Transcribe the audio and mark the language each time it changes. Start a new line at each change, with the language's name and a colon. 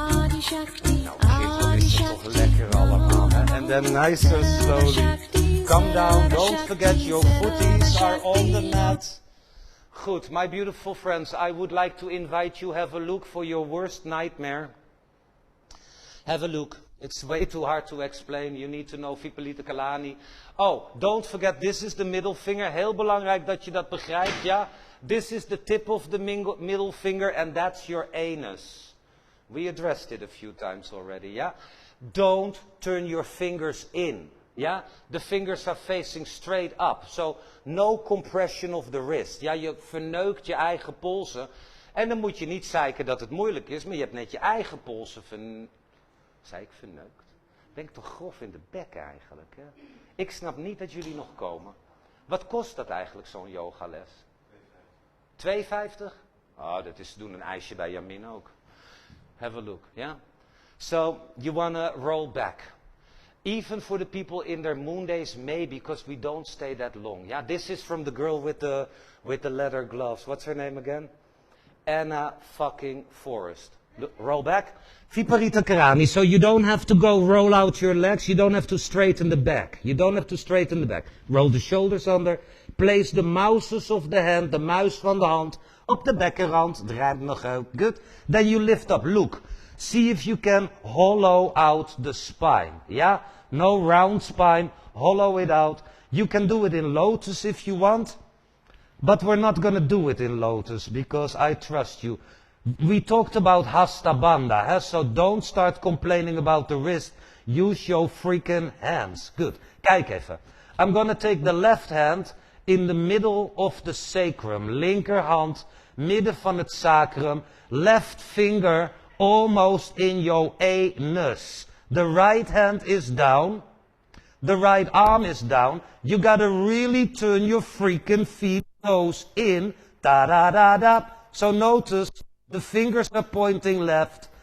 Dutch: Nou, is het toch lekker allemaal, hè?
English: And then nice and slowly. Come down. Don't forget your footies are on the mat. Good. My beautiful friends, I would like to invite you, have a look for your worst nightmare. Have a look. It's way too hard to explain. You need to know Viparita Kalani. Oh, don't forget, this is the middle finger.
Dutch: Heel belangrijk dat je dat begrijpt, ja?
English: This is the tip of the middle finger and that's your anus. We addressed it a few times already, yeah? Don't turn your fingers in, yeah? The fingers are facing straight up. So, no compression of the wrist.
Dutch: Ja, je verneukt je eigen polsen. En dan moet je niet zeiken dat het moeilijk is, maar je hebt net je eigen polsen Zei ik verneukt? Ben ik toch grof in de bek eigenlijk, hè? Ik snap niet dat jullie nog komen. Wat kost dat eigenlijk, zo'n yogales? 2,50? Oh, dat is doen een ijsje bij Jamin ook.
English: Have a look, yeah? So, you wanna roll back. Even for the people in their moon days, maybe, because we don't stay that long. Yeah, this is from the girl with the leather gloves. What's her name again? Anna fucking Forrest. Roll back. Viparita Karani. So you don't have to go roll out your legs. You don't have to straighten the back. You don't have to straighten the back. Roll the shoulders under. Place the mouses of the hand,
Dutch: de muis van de hand, op de bekkenrand. Draai hem nog uit.
English: Good. Then you lift up. Look. See if you can hollow out the spine. Yeah? No round spine. Hollow it out. You can do it in lotus if you want. But we're not going to do it in lotus because I trust you. We talked about Hasta Bandha, huh? So don't start complaining about the wrist. Use your freaking hands. Good.
Dutch: Kijk even.
English: I'm gonna take the left hand in the middle of the sacrum.
Dutch: Linkerhand, midden van het sacrum.
English: Left finger almost in your anus. The right hand is down. The right arm is down. You gotta really turn your freaking feet, toes in. Da-da-da-da. So notice the fingers are pointing left.